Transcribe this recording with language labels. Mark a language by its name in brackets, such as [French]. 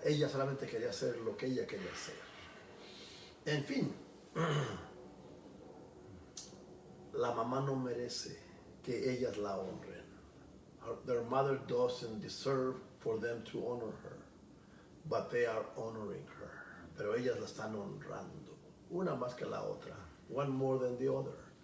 [Spanish] Ella solamente quería hacer lo que ella quería hacer. En fin, la mamá no merece que ellas la honren. [English] Their mother doesn't deserve for them to honor her, but they are honoring her. [Spanish] Pero ellas la están honrando, una más que la otra, [English] one more than the other.